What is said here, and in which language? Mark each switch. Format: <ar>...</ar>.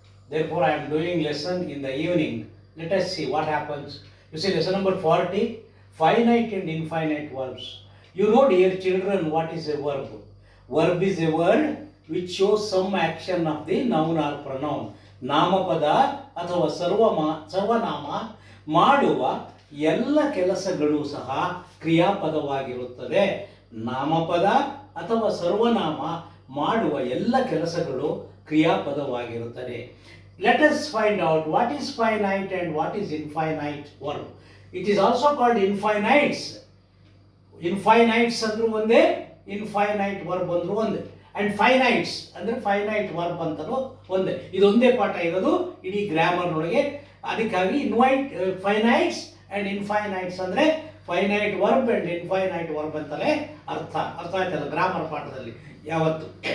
<en>Therefore I am doing lesson in the evening. Let us see what happens. You see lesson number 40, finite and infinite verbs. You know, dear children, what is a verb? Verb is a word which shows some action of the noun or pronoun.</en> <kn>ನಾಮಪದ ಅಥವಾ ಸರ್ವನಾಮ ಮಾಡುವ ಎಲ್ಲ ಕೆಲಸಗಳು ಸಹ ಕ್ರಿಯಾಪದವಾಗಿರುತ್ತದೆ. ನಾಮಪದ ಅಥವಾ ಸರ್ವನಾಮ ಮಾಡುವ ಎಲ್ಲ ಕೆಲಸಗಳು ಕ್ರಿಯಾಪದವಾಗಿರುತ್ತದೆ. Let us find out what is finite and what is infinite verb. It is also called infinites. Infinites ಅಂದ್ರೂ ಒಂದೇ, ಇನ್ಫೈನೈಟ್ ವರ್ಬ್ ಅಂದ್ರೂ ಒಂದೇ, ಅಂಡ್ ಫೈನೈಟ್ಸ್ ಅಂದ್ರೆ ಫೈನೈಟ್ ವರ್ಬ್ ಅಂತಲೂ ಒಂದೇ. ಇದೊಂದೇ ಪಾಠ ಇರೋದು ಇಡೀ ಗ್ರಾಮರ್ನೊಳಗೆ. ಅದಕ್ಕಾಗಿ ಫೈನೈಟ್ಸ್ ಅಂಡ್ ಇನ್ಫೈನೈಟ್ಸ್ ಅಂದ್ರೆ finite verb and infinite verb ಅಂತಲೇ ಅರ್ಥ ಆಯ್ತಲ್ಲ ಗ್ರಾಮರ್ ಪಾಠದಲ್ಲಿ ಯಾವತ್ತು.</kn>